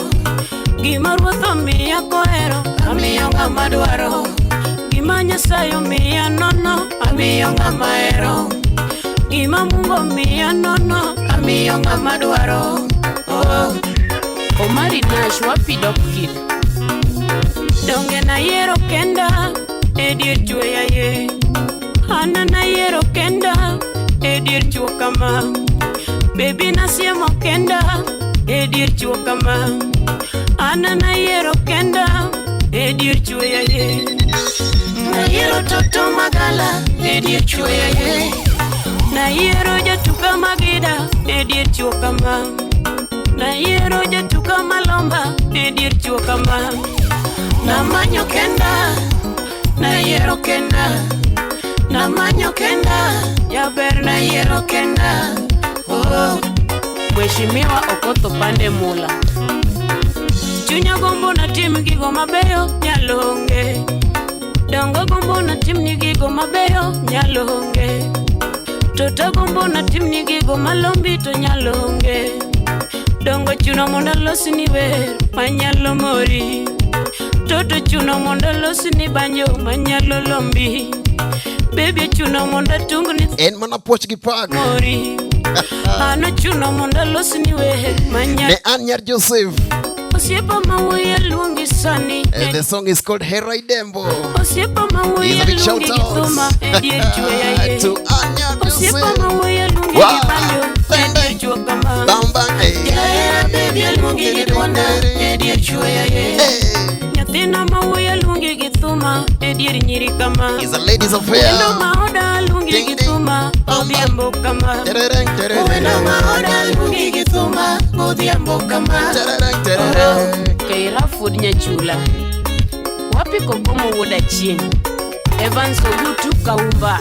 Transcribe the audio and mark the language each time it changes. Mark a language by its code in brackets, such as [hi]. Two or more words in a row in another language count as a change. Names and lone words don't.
[luo] Gima Ruoth omiya kohero amiyo ng'amadwaro. Gima Nyasaye omiya nono amiyo ng'amahero. Gima Mungu omiya nono amiyo ng'amadwaro. Omari Nash wapi Dopkid. Donge na yero kenda edier chweya ye. Ana na yero kenda edier chwo kama. Baby nasiemo kenda edier chwo kama. Ana na yero kenda edier chweya ye. Na yero toto magala edier chweya ye. Na yero jatuka magida edier chwo kama. Na yero jatuka malomba edier chwo kama. Na manyo kenda na yero kenda. Na manyo kenda yaber na yero kenda. Mheshimiwa Okoth Pande Mula. Chunya gombo na tim gigo mabeyo nyalo onge. Dongo gombo na tim ni gigo mabeyo nyalo onge. Tota gombo na tim ni gigo malombi to nyalo onge. Dongo chuno monda losi ni wer manyalo mori. Toto chuno monda losi ni banyo manyalo lombi. Baby chuno monda tungu ni En mana poch gi pag. mori. Ano chuno monda losi ni wer manyalo. Ne Anyar Joseph. Osiepa mawuye luongi sani. [en] And the song is called Hera Idembo. [luo] Osiepa [en] Here's [luo] mawuye [en] a big shout [luo] luongi githuma edier chweya ye. [en] to Anyar [luo] Osiepa [en] Joseph. [luo] mawuye luongi [en] Wow. [luo] gibanyo edier chwo kama. Bang bang hey. Jaera baby luongi gidwonda edier chweya ye. Hey. Nyathina mawuye luongi githuma edier nyiri kama. [en] It's a ladies affair. [luo] Wendo maoda luongi Ding, ding. githuma odhiambo kama. Terereng, terereng. Wendo maoda luongi githuma odhiambo kama. Terereng, terereng. Keira Food Nyachula. Wapi Kokomo Woda Chien. Evans Ogutu Kaumba.